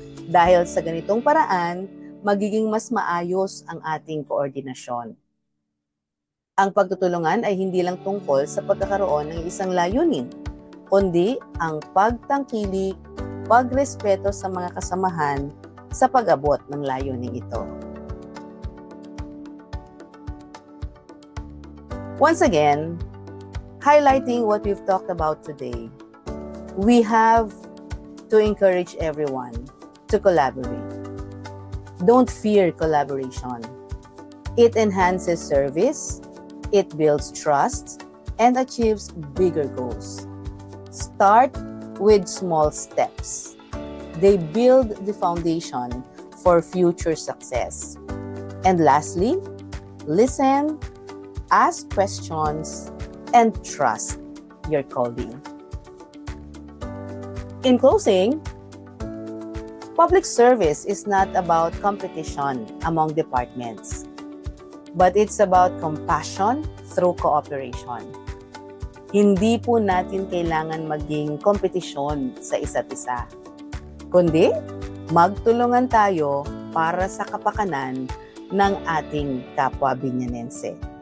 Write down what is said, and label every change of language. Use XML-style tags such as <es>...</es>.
<tl>Dahil sa ganitong paraan, magiging mas maayos ang ating koordinasyon. Ang pagtutulungan ay hindi lang tungkol sa pagkakaroon ng isang layunin, kundi ang pagtangkilik, pagrespeto sa mga kasamahan sa pag-abot ng layuning ito.</tl> <en>Once again, highlighting what we've talked about today, we have to encourage everyone to collaborate. Don't fear collaboration. It enhances service, it builds trust, and achieves bigger goals. Start with small steps. They build the foundation for future success. And lastly, listen, ask questions, and trust your calling. In closing, public service is not about competition among departments, but it's about compassion through cooperation.</en> <tl>Hindi po natin kailangan maging kompetisyon sa isa't isa, kundi magtulungan tayo para sa kapakanan ng ating kapwa Binyanense.</tl>